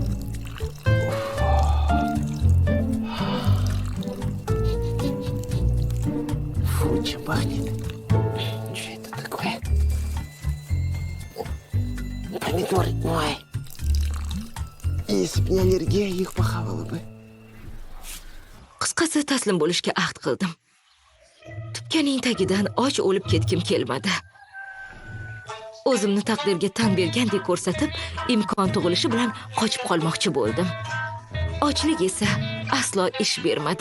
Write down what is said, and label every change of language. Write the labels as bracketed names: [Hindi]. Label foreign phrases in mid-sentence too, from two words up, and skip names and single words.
[Russian] Фу, чем пахнет. Что это такое? Помидоры. Ой. Если бы не аллергия, их похавала бы. [Uzbek] Qisqasi taslim bo'lishga ahd qildim. Tupkaning tagidan och o'lib ketkim kelmadi. O'zimni taqdirga tan bergandek ko'rsatib, imkon tug'ilishi bilan qochib qolmoqchi bo'ldim. Ochlik esa aslo ish bermadi.